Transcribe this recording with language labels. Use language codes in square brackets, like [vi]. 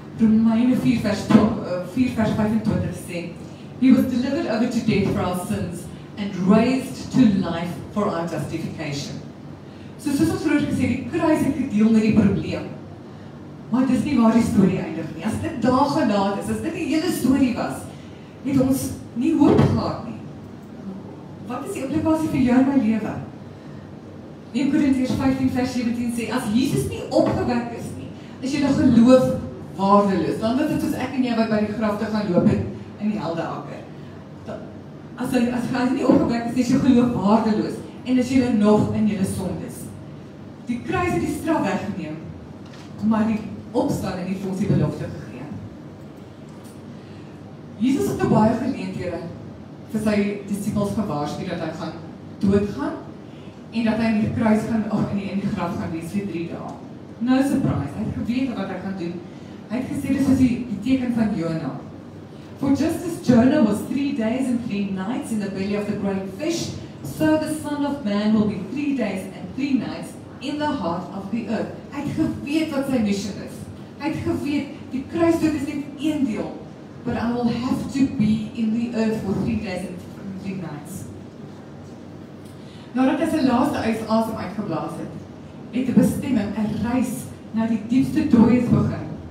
[af] Romeine 4 vers 25 sê, [en] He was delivered over to death for our sins and raised to life for our justification. [af] Soos ons vroeër gesê, die kruis het gedeel met die probleem. Maar dit is nie waar die storie eindig nie. As dit daar gelaat is, as dit die hele storie was, het ons nie hoop gehad nie. Wat is die implikasie vir jou en my lewe? 1 Korintiërs 15 vers 17 sê, as Jesus nie opgewek is nie, is jy geloof waardeloos. Dan is dit soos ek en jy wat by die grafte gaan loop het in die Heldeakker. As jy nie opgewek is jy geloof waardeloos en is jy nog in jylle sondes. Die kruis het die straf weggeneem, maar die opstanding het vir ons die belofte gegee. Jesus het baie geleenthede vir sy disciples gewaarsku dat hy gaan doodgaan en dat hy in die kruis gaan, in die graf gaan wees vir 3 dae. [en] No surprise, [af] hy het geweet wat hy gaan doen. Hy het gesê, dis soos die teken van Jonah. [en] For just as Jonah was 3 days and 3 nights in the belly of the great fish, so the Son of Man will be 3 days and 3 nights in the heart of the earth. [af] Hy het geweet wat sy mission is. Hy het geweet, die kruisdood is net een deel, [en] but I will have to be in the earth for 3 days and 3 nights. [af] Nadat hy sy laaste asem uitgeblaas het, het 'n bestemming, 'n reis na die diepste dooies begin.